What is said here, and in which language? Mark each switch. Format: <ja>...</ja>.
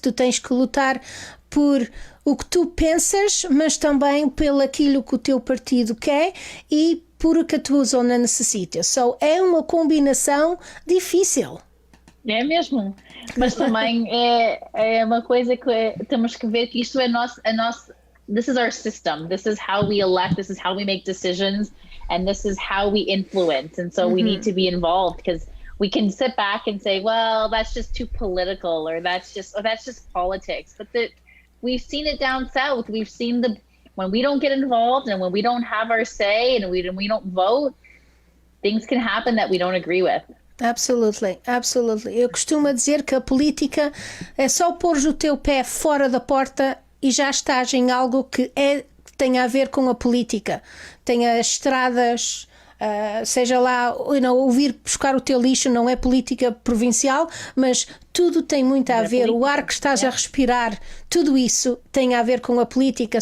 <pt>Tu tens que lutar por o que tu pensas, mas também pelo aquilo que o teu partido quer e por o que a tua zona necessita. É uma combinação difícil. É mesmo. Mas também é uma coisa que temos que ver que isto é nosso.</pt> <en>This is our system. This is how we elect. This is how we make decisions. And this is how we influence. And so we need to be involved because we can sit back and say, well, that's just too political or that's just politics. But we've seen it down south. We've seen when we don't get involved and when we don't have our say and we don't vote, things can happen that we don't agree with. Absolutely.</en> <pt>Eu costumo dizer que a política é só pôr o teu pé fora da porta e já estás em algo que tem a ver com a política. Tem as estradas, seja lá, ouvir buscar o teu lixo não é política provincial, mas tudo tem muito a ver, o ar que estás a respirar, tudo isso tem a ver com a política.</pt>